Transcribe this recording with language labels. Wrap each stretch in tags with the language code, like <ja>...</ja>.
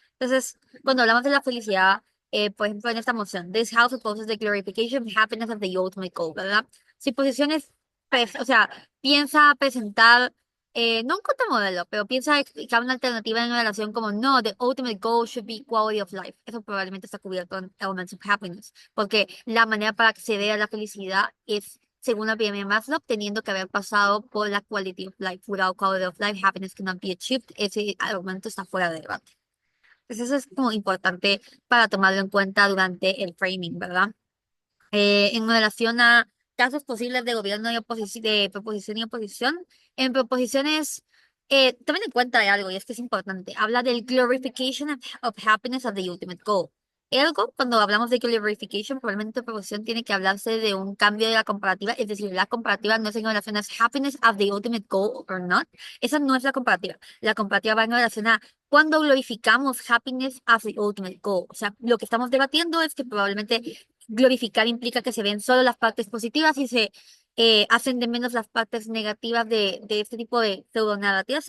<es>Entonces, cuando hablamos de la felicidad, por ejemplo, en esta moción,</es> <en>this house opposes the glorification of happiness of the ultimate goal,</en> <es>¿verdad? Si posiciones, o sea, piensa presentar No un contramodelo, pero piensa que hay una alternativa en relación como no,</es> <en>the ultimate goal should be quality of life.</en> <es>Eso probablemente está cubierto en Elements of Happiness, porque la manera para acceder a la felicidad es, según la pirámide de Maslow, teniendo que haber pasado por la</es> <en>quality of life. Without quality of life, happiness cannot be achieved.</en> <es>Ese argumento está fuera de debate. Entonces eso es como importante para tomarlo en cuenta durante el framing, ¿verdad? En relación a casos posibles de gobierno y de proposición y oposición. En proposiciones, tomen en cuenta de algo, y es que es importante. Habla del</es> <en>glorification of happiness as the ultimate goal.</en> <es>Ergo, cuando hablamos de glorification, probablemente proposición tiene que hablarse de un cambio de la comparativa, es decir, la comparativa no es en relación a</es> <en>happiness as the ultimate goal or not.</en> <es>Esa no es la comparativa. La comparativa va en relación a cuando glorificamos</es> <en>happiness as the ultimate goal.</en> <es>O sea, lo que estamos debatiendo es que probablemente glorificar implica que se ven solo las partes positivas y se hacen de menos las partes negativas de este tipo de pseudonarrativa.</es>